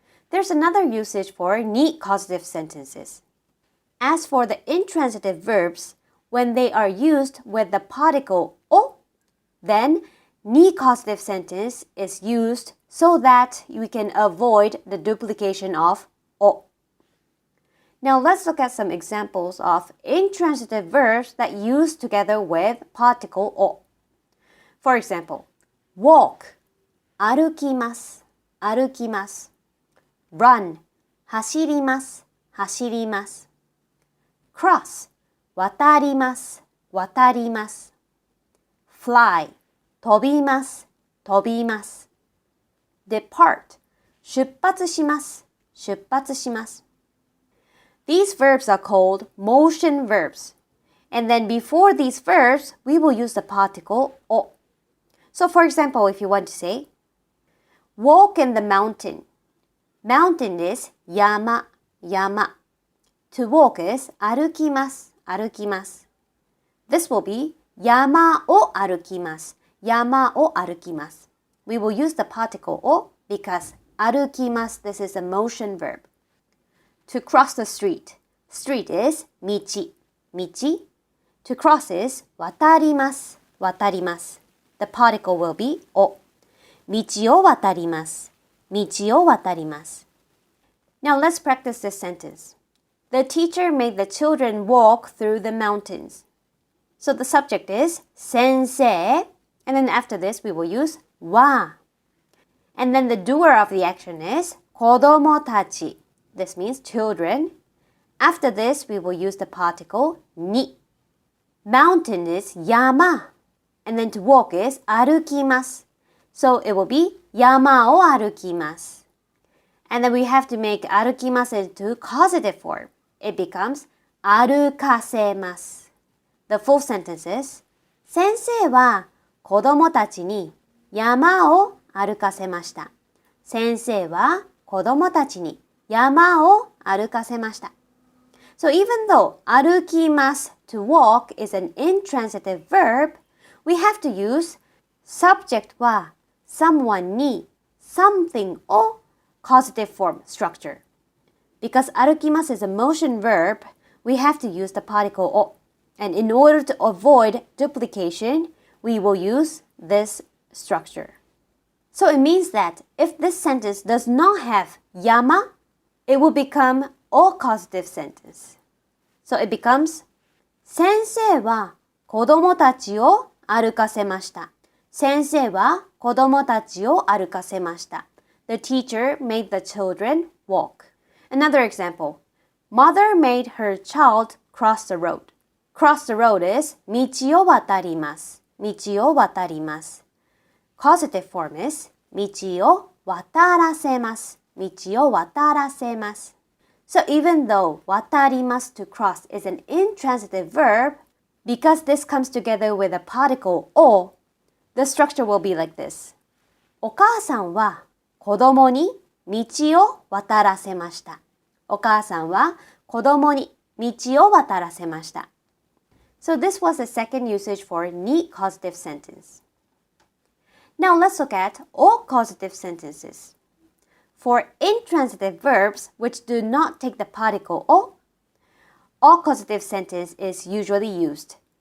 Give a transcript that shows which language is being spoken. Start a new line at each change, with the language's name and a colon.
English: There's another usage for ni causative sentences. As for the intransitive verbs, when they are used with the particle o, then ni causative sentence is used so that we can avoid the duplication of o. Now let's look at some examples of intransitive verbs that use together with particle o. For example, walk.
Japanese: 歩きます、歩きます。 run 走ります、走ります。 cross 渡ります、渡ります。 fly 飛びます、飛びます。 depart 出発します、出発します。
English: These verbs are called motion verbs. And then before these verbs, we will use the particle o. So for example, if you want to say, walk in the mountain. Mountain is 山、山. To walk is 歩きます、歩きます。This will be
Japanese: 山を歩きます、山を歩きます。
English: We will use the particle o because 歩きます, this is a motion verb. To cross the street. Street is 道、道. To cross is 渡ります、渡ります。 The particle will be を。
Japanese: 道を渡ります、道を渡ります。
English: Now let's practice this sentence. The teacher made the children walk through the mountains. So the subject is 先生, and then after this we will use は. And then the doer of the action is 子供たち. This means children. After this we will use the particle に. Mountain is 山.And then to walk is 歩きます. So it will be
Japanese: 山を歩きます.
English: And then we have to make 歩きます into causative form. It becomes 歩かせます.The full sentence is
Japanese: 先生は子供たちに山を歩かせました。先生は子供たちに山を歩かせました。
English: So even though 歩きます to walk is an intransitive verb, we have to use subject は someone に something を causative form structure. Because 歩きます is a motion verb, we have to use the particle を. And in order to avoid duplication, we will use this structure. So it means that if this sentence does not have 山, it will become all causative sentence. So it becomes
Japanese: 先生は子供たちを歩かせました。先生は子供たちを歩かせました。
English: The teacher made the children walk. Another example. Mother made her child cross the road. Cross the road is
Japanese: 道を渡ります。道を渡ります。
English: Causative form is
Japanese: 道を渡らせます。道を渡らせます。
English: So even though 渡ります to cross is an intransitive verb, because this comes together with a particle を, the structure will be like this.
Japanese: お母さんは子供に道を渡らせました。お母さんは子供に道を渡らせました。
English: So this was the second usage for に causative sentence. Now let's look at all causative sentences. For intransitive verbs which do not take the particle を, all causative sentence is usually used.